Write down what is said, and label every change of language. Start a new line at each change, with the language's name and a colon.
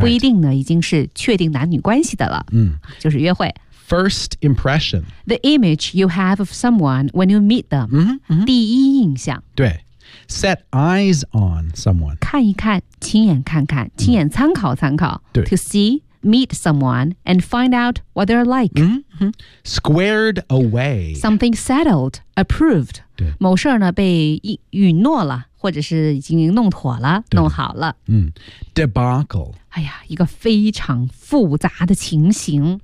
Chinese: 不一定呢已经是确定男女关系的了、就是约会
English: first impression the image you have of someone when you meet them、
Chinese: 第一印象
English: 对Set eyes on someone.
Chinese: 看一看，亲眼看看，亲眼参考参考。对。
English: To see, meet someone, and find out what they're like. Squared away. Something settled, approved.
Chinese: 对。某事呢被允诺了，或者是已经弄妥了，弄好了。
English: Debacle.
Chinese: 哎呀，一个非常复杂的情形。